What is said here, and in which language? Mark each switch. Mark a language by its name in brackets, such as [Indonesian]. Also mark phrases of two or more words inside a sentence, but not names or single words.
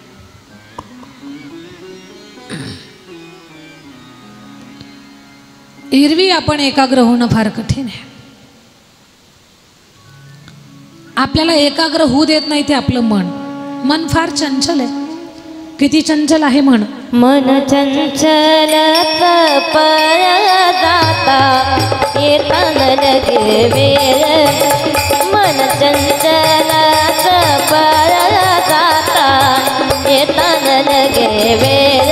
[Marathi] एरवी आपण एकाग्र होणं फार कठीण आहे. आपल्याला एकाग्र होऊ देत नाही ते आपलं मन फार चंचल आहे. किती चंचल आहे मन? मन चंचल पर जाता येता न लगे वेळ. मन चंचल पर जाता येता न लगे वेळ.